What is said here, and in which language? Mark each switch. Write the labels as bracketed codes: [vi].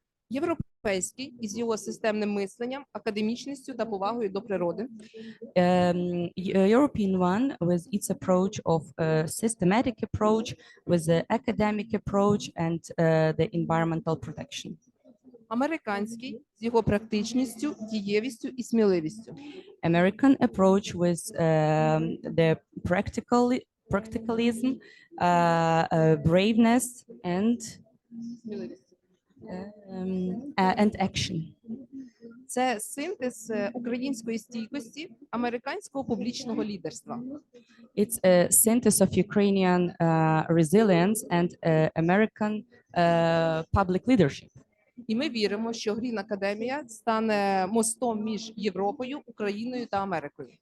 [uk] Європейський із його системним мисленням, академічністю та повагою до природи. [en] European one with its approach of systematic approach, with the academic approach and the environmental protection. [uk] Американський з його практичністю, дієвістю і сміливістю. [en] American approach with the practicalism, braveness and action. [uk] Це синтез української стійкості, американського публічного лідерства. [en] It's a synthesis of Ukrainian resilience and American public leadership. [uk] І ми віримо, що Green Академія стане мостом між Європою, Україною та Америкою.